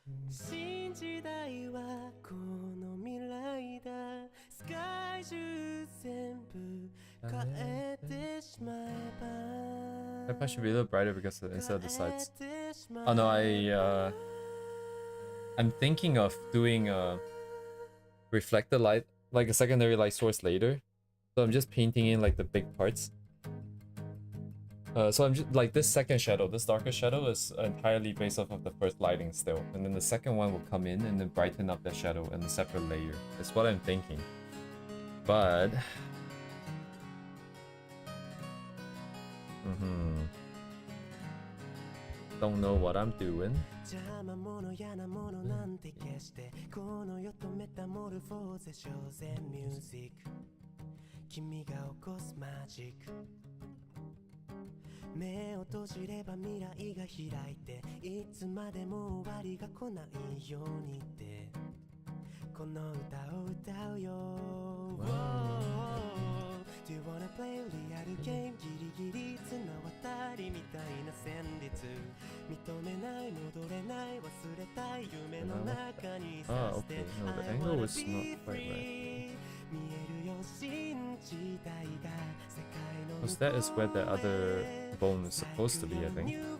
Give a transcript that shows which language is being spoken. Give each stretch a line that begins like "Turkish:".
Japanese: 新時代はこの未来だ世界中全部変えてしまえば
English: That part should be a little brighter because instead of the sides. Oh no, I'm thinking of doing reflected light, like a secondary light source later. So I'm just painting in like the big parts. So I'm just like this second shadow, this darker shadow is entirely based off of the first lighting still, and then the second one will come in and then brighten up the shadow in a separate layer. That's what I'm thinking. But don't know what I'm doing.
Japanese: 邪魔者嫌なものなんて消してこの世とメタモルフォーゼ小然ミュージック君が起こすマジック目を閉じれば未来が開いていつまでも終わりが来ないようにってこの歌を歌うよ、
English: Do you wanna play
Japanese: リアルゲームギリギリ綱渡りみたいな旋律認めない戻れない忘れたい夢の中にさせて
English: No, the angle was not quite right. Because that is where the other bone is supposed to be, I think.